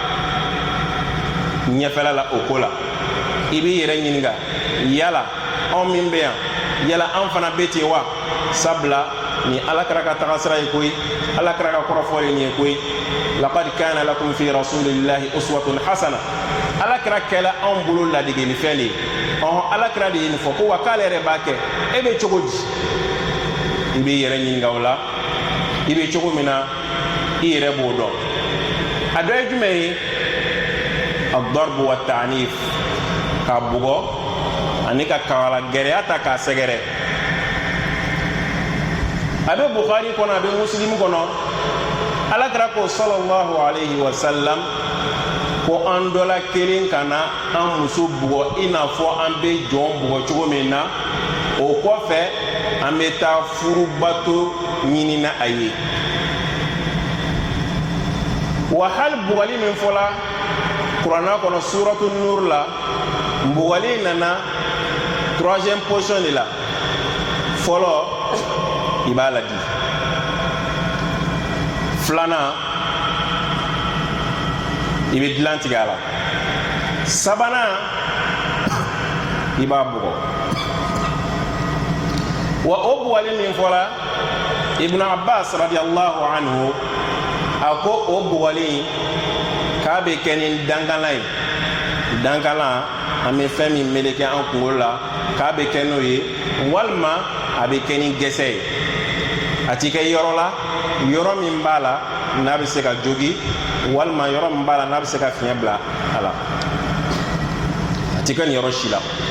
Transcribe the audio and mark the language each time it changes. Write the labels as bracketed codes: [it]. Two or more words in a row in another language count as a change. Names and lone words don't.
[bm] ɲɛfɛla la o ko la i b'i yɛrɛ ɲininka yala anw min bɛ yan yala an fana bɛ ten wa sabula ni alakira ka tagasira ye koyi alakira ka kɔrɔfɔli nin ye koyi [ar] لقد كان لكم في رسول الله أسوة حسنة [bm] alakira kɛla anw bolo ladegelifɛn de ye alakira de ye nin fɔ ko wa k'ale yɛrɛ b'a kɛ e bɛ cogo di i b'i yɛrɛ ɲininka o la i bɛ cogo min na i yɛrɛ b'o dɔn a dɔ ye jumɛn ye [ar] الضرب والتعنيف [bm] ka bugɔ ani ka kawala gɛrɛya ta k'a sɛgɛrɛ a bɛ Bukhari kɔnɔ a bɛ Muslim kɔnɔ alakira ko [ar] صلى الله عليه وسلم [bm] ko an dɔla kelen ka na an muso bugɔ i n'a fɔ an bɛ jɔn bugɔ cogo min na o kɔfɛ an bɛ taa furubato ɲini na a ye wa hali bugɔli min fɔla kuranna kɔnɔ suratu nur la bugɔli nana [fr] troisième position de la [bm] fɔlɔ i b'a ladi filanan i bɛ dilan tigɛ a la sabanan i b'a bugɔ wa o bugɔli min fɔra ibn Abbas [ar] رضي الله عنه [bm] a ko o bugɔli k'a bɛ kɛ ni dangalan ye dangalan an bɛ fɛn min meleke an kunkolo la k'a bɛ kɛ n'o ye walima a bɛ kɛ ni gɛsɛ ye a ti kɛ yɔrɔ la yɔrɔ min b'a la n'a bɛ se ka jogi walima yɔrɔ min b'a la n'a bɛ se ka fiɲɛ bila a la a ti kɛ nin yɔrɔ si la